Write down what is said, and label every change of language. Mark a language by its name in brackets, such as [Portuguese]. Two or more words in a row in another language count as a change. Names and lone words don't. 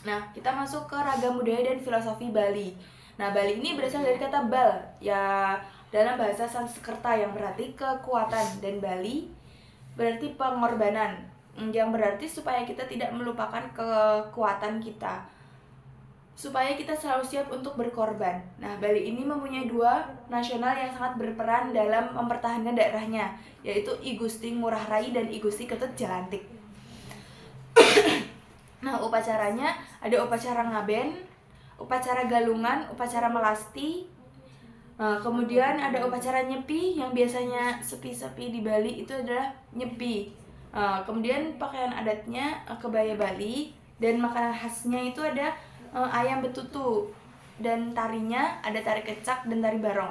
[Indonesian] Nah, kita masuk ke ragam budaya dan filosofi Bali. Nah, Bali ini berasal dari kata bal, ya dalam bahasa Sanskerta yang berarti kekuatan, dan Bali berarti pengorbanan, yang berarti supaya kita tidak melupakan kekuatan kita, supaya kita selalu siap untuk berkorban. Nah, Bali ini mempunyai dua nasional yang sangat berperan dalam mempertahankan daerahnya, yaitu I Gusti Ngurah Rai dan I Gusti Ketut Jalantik. Nah, upacaranya ada upacara ngaben, upacara galungan, upacara melasti. Kemudian ada upacara nyepi, yang biasanya sepi-sepi di Bali itu adalah nyepi. Kemudian pakaian adatnya kebaya Bali, dan makanan khasnya itu ada ayam betutu, dan tarinya ada tari kecak dan tari barong.